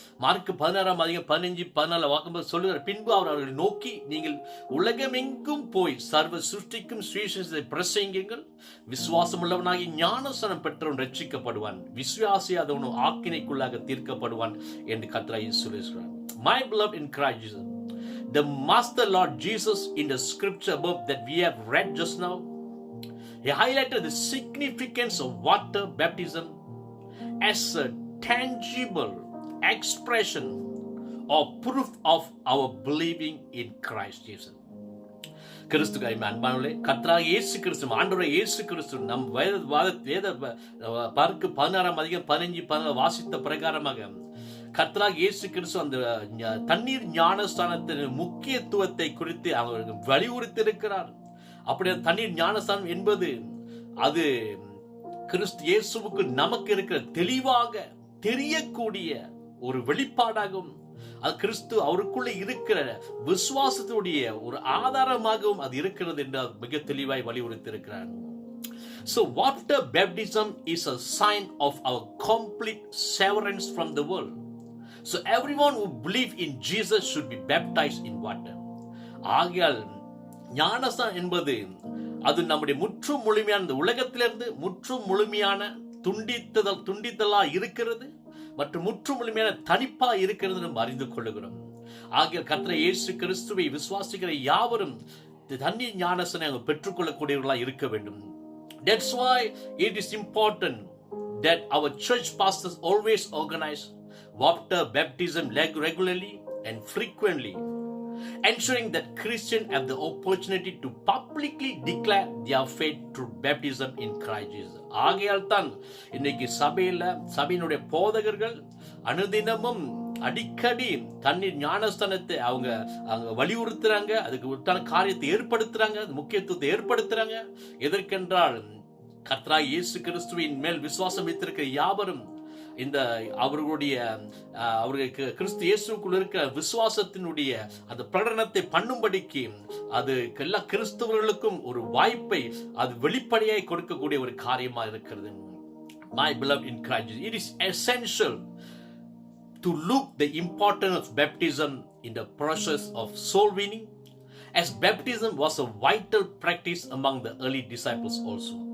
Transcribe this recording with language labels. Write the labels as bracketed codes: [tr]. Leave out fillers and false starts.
[ta] Mark 16ஆம் அதிகாரம் 15-14 வாக்கும்போது சொல்லுகிறார், பின்பு அவர் அவர்களை நோக்கி, நீங்கள் உலகமெங்கும் போய் சர்வ சிருஷ்டிக்கும் சுவிசேஷத்தை பிரசங்கியுங்கள், விசுவாசம் உள்ளவனாகி ஞானஸ்தானம் பெற்றவன் ரட்சிக்கப்படுவான், விசுவாசியாதவனோ ஆக்கினைக்குள்ளாக தீர்க்கப்படுவான் என்று கர்த்தராகிய சொல்லுகிறார். [en] My beloved in Christ Jesus, the Master Lord Jesus in the scripture above that we have read just now, he highlighted the significance of water baptism as a tangible expression or proof of our believing in Christ Jesus. [ta] கிறிஸ்து அன்பானவர்களே, கர்த்தராகிய இயேசு கிறிஸ்து, ஆண்டவராகிய இயேசு கிறிஸ்து நம் வேத park 16 அதிகாரம் 15 வாசித்த பிரகாரமாக கர்த்தராகிய இயேசு கிறிஸ்து அந்த தண்ணீர் ஞானஸ்தானத்தின் முக்கியத்துவத்தை குறித்து அவர்கள் வலியுறுத்தியிருக்கிறார். அப்படி தண்ணீர் ஞானஸ்தானம் என்பது அது கிறிஸ்து இயேசுவுக்கு நமக்கு இருக்கிற தெளிவாக தெரியக்கூடிய ஒரு வெளிப்பாடாகும். அது கிறிஸ்து அவருக்குள்ள இருக்கிற விசுவாசத்துடைய ஒரு ஆதாரமாகவும் அது இருக்கிறது என்று மிக தெளிவாய் வலியுறுத்தி இருக்கிறார். [en] So water baptism is a sign of our complete severance from the world. So everyone who believes in Jesus should be baptized in water. [ta] ஆகையால் ஞானஸ்தானம் என்பது அது நம்முடைய முற்றும் முழுமையான இந்த உலகத்திலிருந்து முற்றும் முழுமையான துண்டித்தலா இருக்கிறது மற்றும் முற்றும் முழுமையான தனிப்பா இருக்கிறது நம்ம அறிந்து கொள்ளுகிறோம். ஆகிய கர்த்தர் இயேசு கிறிஸ்துவை விசுவாசிக்கிற யாவரும் தண்ணீர் ஞானஸ்தானம் பெற்றுக்கொள்ளக்கூடியவர்களா இருக்க வேண்டும். [en] That's why it is important that our church pastors always organize water baptism regularly and frequently, ensuring that Christians have the opportunity to publicly declare their faith through baptism in Christ Jesus. [ta] ஆகையால் தான் இன்னைக்கு சபையினுடைய போதகர்கள் அனுதினமும் அடிக்கடி தண்ணீர் ஞானஸ்தானத்தை அவங்க வலியுறுத்துறாங்க, அதுக்கு உண்டான காரியத்தை ஏற்படுத்துறாங்க, முக்கியத்துவத்தை ஏற்படுத்துறாங்க. எதற்கென்றால் கர்த்தராகிய இயேசு கிறிஸ்துவின் மேல் விசுவாசம் வைத்திருக்கிற யாவரும் இந்த அவர்களுக்கு கிறிஸ்து இயேசுக்குள் இருக்கிற விசுவாசத்தினுடைய அந்த பிரகடனத்தை பண்ணும்படிக்கு அது எல்லா கிறிஸ்தவர்களுக்கும் ஒரு வாய்ப்பை அது வெளிப்படையாய் கொடுக்கக்கூடிய ஒரு காரியமா இருக்கிறது. [en] My beloved in Christ, it is essential to look the importance of baptism in the process of soul winning, as baptism was a vital practice among the early disciples also.